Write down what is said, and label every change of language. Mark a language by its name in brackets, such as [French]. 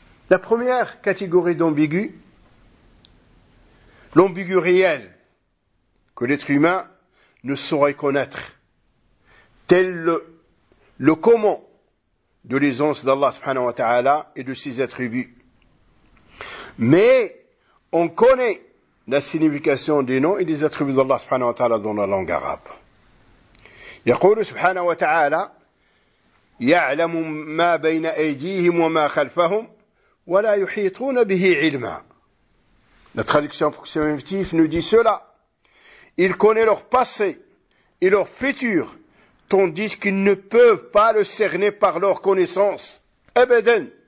[French] La première catégorie d'ambigu, l'ambigu réel, que l'être humain ne saurait connaître, tel le comment de l'aisance d'Allah subhanahu wa ta'ala et de ses attributs. Mais on connaît la signification des noms et des attributs d'Allah subhanahu wa ta'ala dans la langue arabe. [Arabic] يقول سبحانه وتعالى يعلم ما بين أيديهم وما خلفهم ولا يحيطون به علما. [French] La traduction approximative nous dit cela. Il connaît leur passé et leur futur, tandis qu'ils ne peuvent pas le cerner par leur connaissance. Abadan.